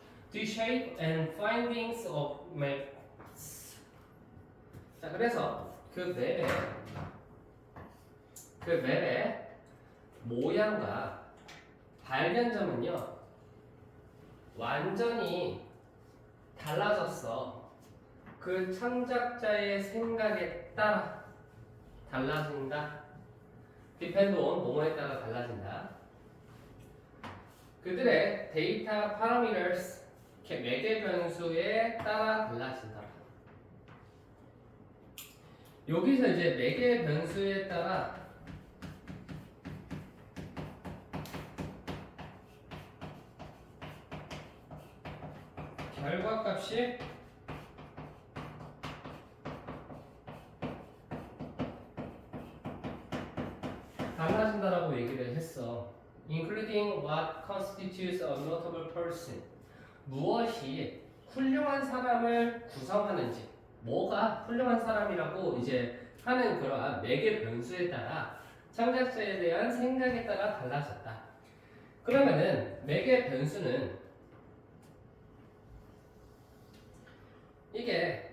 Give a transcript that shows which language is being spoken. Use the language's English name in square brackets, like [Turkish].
[English] The shape and findings of maps. [Korean] 자, 그래서 그 맵의 모양과 발견점은요 완전히 달라졌어. 그 창작자의 생각에 따라 달라진다. [English] depend on [Korean] 뭐뭐에 따라 달라진다. 그들의 데이터 parameters 매개 변수에 따라 달라진다. 여기서 이제 매개 변수에 따라 결과값이 달라진다라고 얘기를 했어. [English] Including what constitutes a notable person. [Korean] 무엇이 훌륭한 사람을 구성하는지, 뭐가 훌륭한 사람이라고 이제 하는 그러한 매개 변수에 따라 창작자에 대한 생각에 따라 달라졌다. 그러면은 매개 변수는 이게